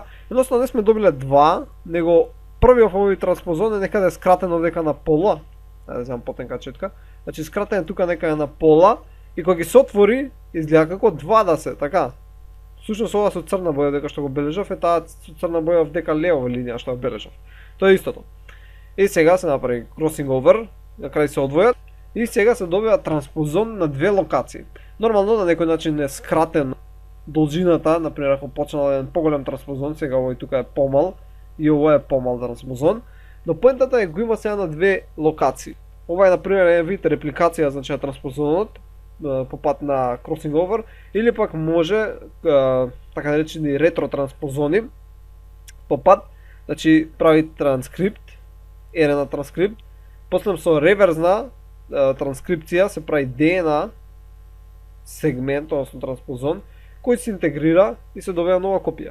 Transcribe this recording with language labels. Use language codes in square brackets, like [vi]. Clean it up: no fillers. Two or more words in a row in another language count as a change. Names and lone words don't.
[mk] Едноставно не сме добиле два, него првиот овој транспозон е некаде скратен овдека на пола. Да земам потенка четка. Значи скратен е тука некаде на пола и кога ќе се отвори, изгледа како два да се, така. Всушност ова со црна боја дека што го бележав е таа со црна боја овдека левова линија што го бележав. Тоа е истото. И сега се направи [en] crossing over, [mk] на крај се одвојат и сега се добива транспозон на две локации. Нормално на некој начин е скратен должината, например ако почнал еден поголем транспозон, сега овој тука е помал и овој е помал транспозон, но поентата е го има сега на две локации. Ова е например еден вид репликација, значи на транспозонот по пат на [en] crossing over, [mk] или пак може така наречени ретро-транспозони по пат, значи прави транскрипт, RNA транскрипт, после со реверзна транскрипција се прави DNA сегмент, односно транспозон, кој се интегрира и се добива нова копија.